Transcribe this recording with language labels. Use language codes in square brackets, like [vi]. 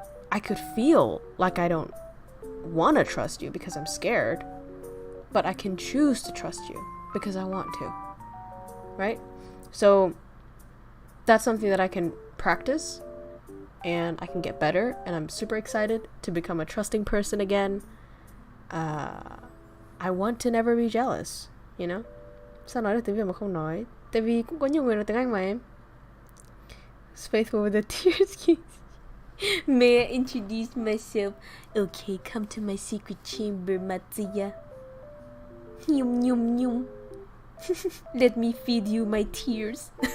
[en] I could feel like I don't want to trust you because I'm scared, but I can choose to trust you because I want to, right? So that's something that I can practice and I can get better, and I'm super excited to become a trusting person again. I want to never be jealous, you know? [vi] Sao nói được tiếng Việt mà không nói? Tại vì cũng có nhiều người nói tiếng Anh mà em. [en] Faithful with the tears. May I introduce myself? Okay, come to my secret chamber, Matsuya. Yum yum yum. Let me feed you my tears.